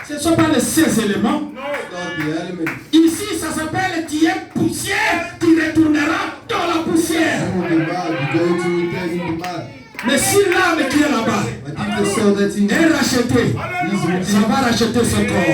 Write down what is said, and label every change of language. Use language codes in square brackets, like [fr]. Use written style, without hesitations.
[fr] Ce ne sont pas les 16 éléments. [en] It's not the element. [fr] Ici, ça s'appelle tu es poussière, tu retourneras dans la poussière. [en] Some of the mud, you're going to return in the mud. [fr] Mais si l'âme qui est là-bas [en] But if the soul that's in [fr] est [en] you [fr] rachetée, ça va racheter ce corps.